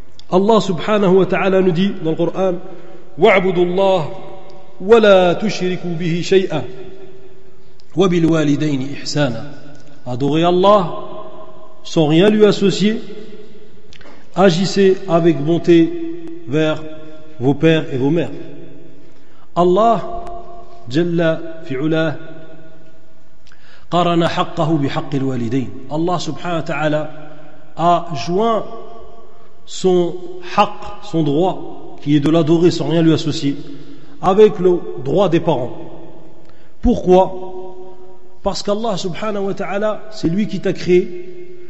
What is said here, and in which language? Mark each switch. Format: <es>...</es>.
<fr>Allah subhanahu wa ta'ala nous dit dans le Coran,</fr> <ar>وَعْبُدُ اللَّهِ وَلَا تُشْرِكُوا بِهِ شَيْئًا وَبِالْوَالِدَيْنِ إِحْسَانًا.</ar> <fr>Adorez Allah sans rien lui associer, agissez avec bonté vers vos pères et vos mères.</fr> <ar>Allah Jalla fi'ula قَرَنَ حَقَّهُ بِحَقِّ الْوَالِدَيْنِ.</ar> <fr>Allah subhanahu wa ta'ala a joint son haq, son droit, qui est de l'adorer sans rien lui associer, avec le droit des parents. Pourquoi? Parce qu'Allah subhanahu wa ta'ala, c'est lui qui t'a créé.</fr>